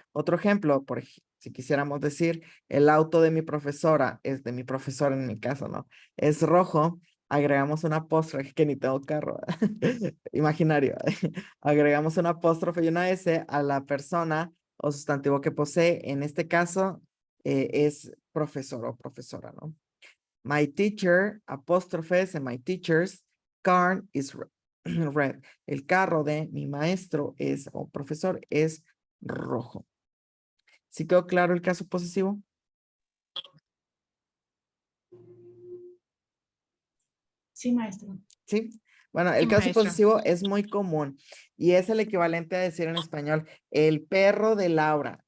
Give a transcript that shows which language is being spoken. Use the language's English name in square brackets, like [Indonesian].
[Spanish] Otro ejemplo, si quisiéramos decir, el auto de mi profesora, es de mi profesora en mi caso, ¿no? Es rojo, agregamos un apóstrofe, que ni tengo carro, imaginario. Agregamos un apóstrofe y una S a la persona o sustantivo que posee. En este caso, es profesor o profesora, ¿no? [English] My teacher, [Spanish] apóstrofe S, [English] my teacher's car is red. [Spanish] El carro de mi maestro o profesor es rojo. ¿Sí quedó claro el caso posesivo? Sí, maestro. Sí. Bueno, el Sí, caso maestra. posesivo es muy común y es el equivalente a decir en español el perro de Laura.